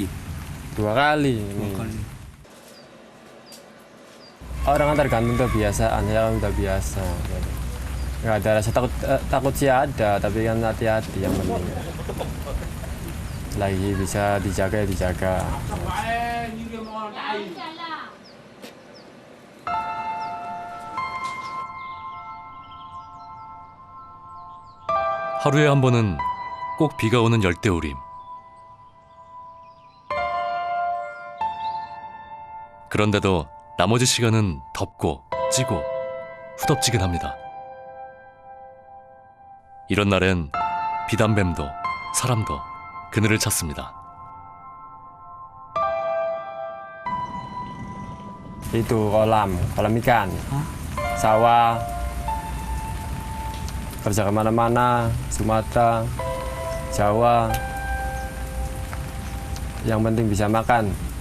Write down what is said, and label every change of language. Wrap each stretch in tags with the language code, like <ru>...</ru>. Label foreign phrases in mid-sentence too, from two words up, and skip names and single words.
<id>2 kali. Ini. 2 kali. Orang kan tergantung kebiasaan, saya kan udah biasa. Nggak ada rasa takut sih ada, tapi kan hati-hati yang penting. Lagi bisa dijaga ya dijaga.</id> <ko>하루에 한 번은 꼭 비가 오는 열대우림. 그런데도 나머지 시간은 덥고 찌고 후덥지근합니다. 이런 날엔 비단뱀도 사람도 그늘을 찾습니다.</ko> <id>Itu kolam ikan, sawah, kerja kemana-mana, Sumatera, Jawa, yang penting bisa makan.</id>